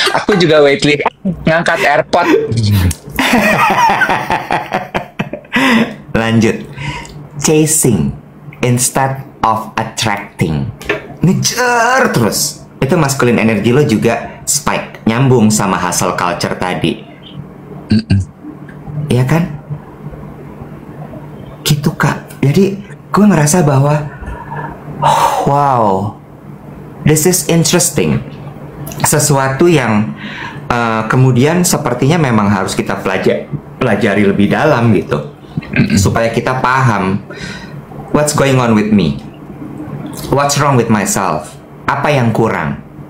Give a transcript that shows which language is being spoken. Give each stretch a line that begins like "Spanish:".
Indonesian: Aku juga
English: weightlifting,
Indonesian: ngangkat airpod. Lanjut.
English: Chasing instead of attracting.
Indonesian: Ngejar terus. Itu masculine energy lo juga spike. Nyambung sama hustle culture tadi. Iya kan? Gitu, Kak. Jadi gue ngerasa bahwa
English: wow, this is interesting.
Indonesian: Sesuatu yang kemudian sepertinya memang harus kita pelajari lebih dalam gitu. Supaya kita paham
English: what's going on with me, what's wrong with myself,
Indonesian: apa yang kurang.